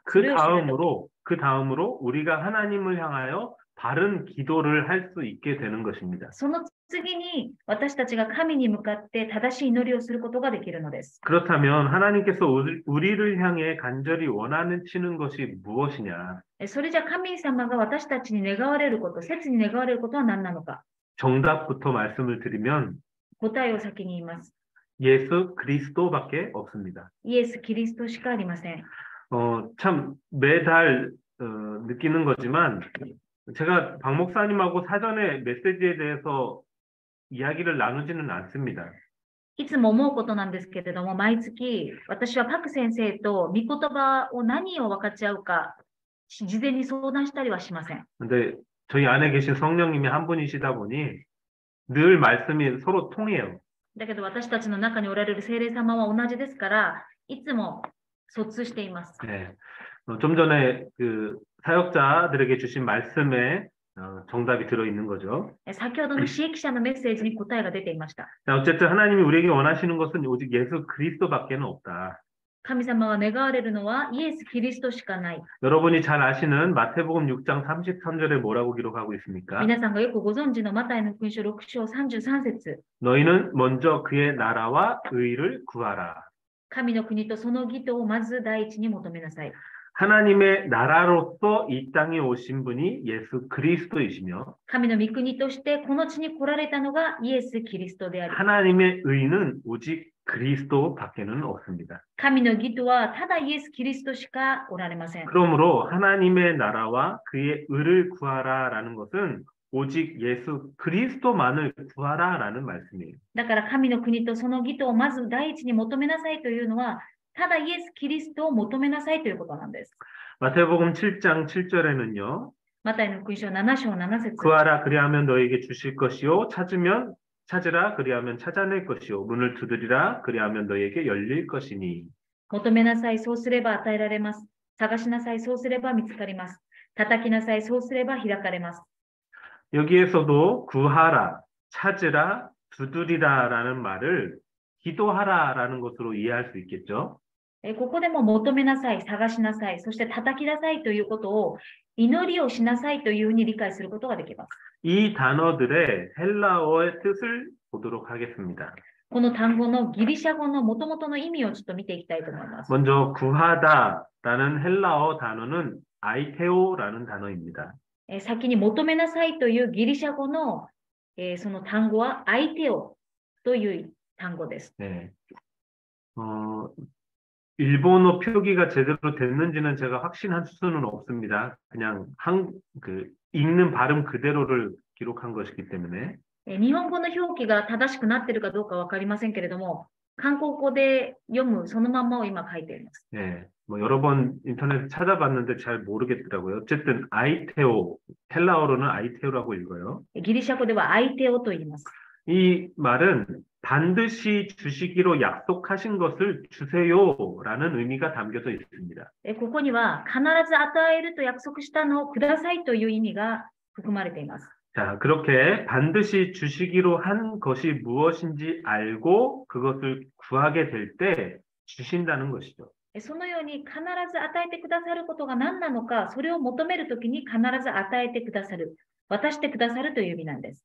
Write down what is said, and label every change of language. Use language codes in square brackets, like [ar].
[ko] 그 다음으로 우리가 하나님을 향하여 바른 기도를 할 수 있게 되는 것입니다. [ja] その次に私たちが神に向かって正しい祈りをすることができるのです。 [ko] 그렇다면 하나님께서 우리를 향해 간절히 원하시는 것이 무엇이냐? [ja] それじゃ神様が私たちに願われること、切に願われることは何なのか。 [ko] 정답부터 말씀을 드리면 [ja] 答えを先に言います。 [ko] 예수 그리스도밖에 없습니다. [ja] イエス・キリストしかありません。 [ko] 참 매달 느끼는 거지만 제가 박 목사님하고 사전에 메시지에 대해서 이야기를 나누지는 않습니다. [ja] いつも思うことなんですけれども、毎月私はパク先生と御言葉を何を分かち合うか、事前に相談したりはしません。 [ko] 근데 저희 안에 계신 성령님이 한 분이시다 보니 늘 말씀이 서로 통해요. [ja] だけど私たちの中におられる聖霊様は同じですから、いつも疎通しています。 [ko] 네. 좀 전에 그 사역자들에게 주신 말씀에 정답이 들어있는 거죠. [ja] 先ほどの支援記者のメッセージに答えが出ていました。 [ko] 어쨌든 하나님이 우리에게 원하시는 것은 오직 예수 그리스도밖에는 없다. [ja] 神様は願われるのはイエス・キリストしかない。 [ko] 여러분이 잘 아시는 마태복음 6장 33절에 뭐라고 기록하고 있습니까? [ja] 皆さんがよくご存知のマタイの福音書6章33節。 [ko] 너희는 먼저 그의 나라와 의를 구하라. [ja] 神の国とその義とをまず第一に求めなさい。 [ko] 하나님의 나라로서 이 땅에 오신 분이 예수 그리스도이시며 [ja] 神の御国としてこの地に来られたのがイエス・キリストであり、 [ko] 하나님의 의는 오직 그리스도밖에는 없습니다. [ja] 神の義とはただイエス・キリストしかおられません。 [ko] 그러므로 하나님의 나라와 그의 의를 구하라라는 것은 오직 예수 그리스도만을 구하라라는 말씀이에요. [ja] だから神の国とその義とをまず第一に求めなさいというのは、ただイエス・キリストを求めなさいということなんです。 [ko] 마태복음 7장 7절에는요. [ja] マタイの福音書7章7節 [ko] 구하라 그리하면 너에게 주실 것이요 찾으면 찾으라 그리하면 찾아낼 것이요 문을 두드리라 그리하면 너에게 열릴 것이니 [ja] 求めなさい、そうすれば与えられます。探しなさい、そうすれば見つかります。叩きなさい、そうすれば開かれます。 [ko] 여기에서도 구하라 찾으라 두드리라라는 말을 기도하라라는 것으로 이해할 수 있겠죠. [ja] ここでも求めなさい、探しなさい、そして叩きなさいということを祈りをしなさいというふうに理解することができます。 [ko] 이 단어들의 헬라어의 뜻을 보도록 하겠습니다. [ja] この単語のギリシャ語の元々の意味をちょっと見ていきたいと思います。 [ko] 먼저 구하다라는 헬라어 단어는 아이테오라는 단어입니다. [ja] 先に求めなさいというギリシャ語の、その単語は相手をという単語です。 [ko] 네. 일본어 표기가 제대로 됐는지는 제가 확신할 수는 없습니다. 그냥 읽는 발음 그대로를 기록한 것이기 때문에. [ja] 日本語の表記が正しくなっているかどうかわかりませんけれども、韓国語で読むそのまんまを今書いています。 [ko] 네, 뭐 여러 번 인터넷에 찾아봤는데 잘 모르겠더라고요. 어쨌든 아이테오, 헬라어로는 아이테오라고 읽어요. [ja] ギリシャ語では相手をと言います。 [ko] 이 말은 반드시 주시기로 약속하신 것을 주세요라는 의미가 담겨져 있습니다. [ja] ここには必ず与えると約束したのをくださいという意味が含まれています。 [ko] 자, 그렇게 반드시 주시기로 한 것이 무엇인지 알고 그것을 구하게 될 때 주신다는 것이죠. [ja] そのように必ず与えてくださることが何なのか、それを求めるときに必ず与えてくださる、渡してくださるという意味なんです。